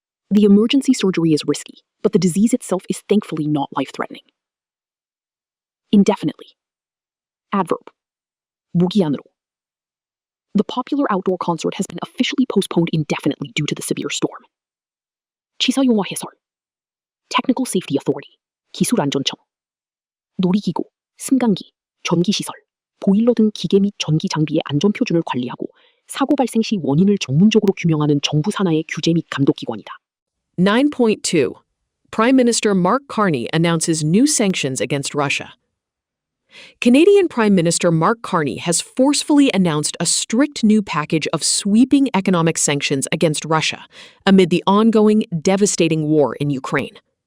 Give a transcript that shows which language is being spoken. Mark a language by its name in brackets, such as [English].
[English] The emergency surgery is risky, but the disease itself is thankfully not life-threatening. Indefinitely. Adverb. [Korean] 무기한으로. [English] The popular outdoor concert has been officially postponed indefinitely due to the severe storm. [Korean] 치사용어 해설. [English] Technical Safety Authority. [Korean] 기술안전청. 놀이기구, 승강기, 전기시설, 보일러 등 기계 및 전기 장비의 안전 표준을 관리하고 사고 발생 시 원인을 전문적으로 규명하는 정부 산하의 규제 및 감독기관이다. [English] 9.2. Prime Minister Mark Carney announces new sanctions against Russia. Canadian Prime Minister Mark Carney has forcefully announced a strict new package of sweeping economic sanctions against Russia amid the ongoing, devastating war in Ukraine.